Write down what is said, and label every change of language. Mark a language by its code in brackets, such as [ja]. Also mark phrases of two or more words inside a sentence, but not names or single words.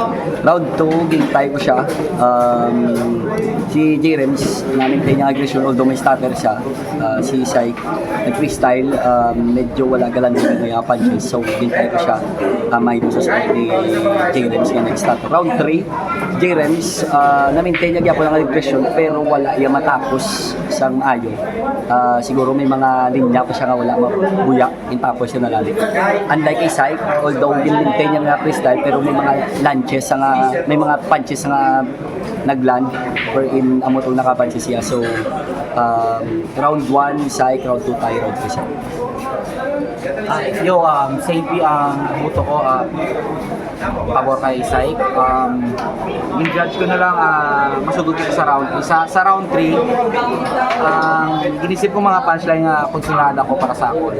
[hil] Round 2, ginitay ko siya. Si J-Rins, na-maintain niya aggression, although may stutter siya. [tl] Si Psych, nag-freestyle, medyo wala galan din ng punches. [hil] So, ginitay ko siya. May gusto sa ni J-Rins nga nag-stutter. [en] round 3, [hil] J-Rems, na-maintain niya gyapon ang aggression pero wala iya matapos sang ayo. Siguro may mga linya pa siya nga wala mabuya, tapos siya nalali. Unlike kay Syke, although din-maintain niya nga freestyle pero may mga lunches nga, may mga punches nga nagland wherein amo tong nakapunches siya. [tl] So round 1 Syke, round 2 tayo, round 3 siya. [hil] Yo, same ang buto ko, pabor kay Syke. [tl] Yung judge ko na lang, masugod ko sa round 3. [hil] Sa round 3, ginisip ko mga punchline nga pagsunada ko para sa ako.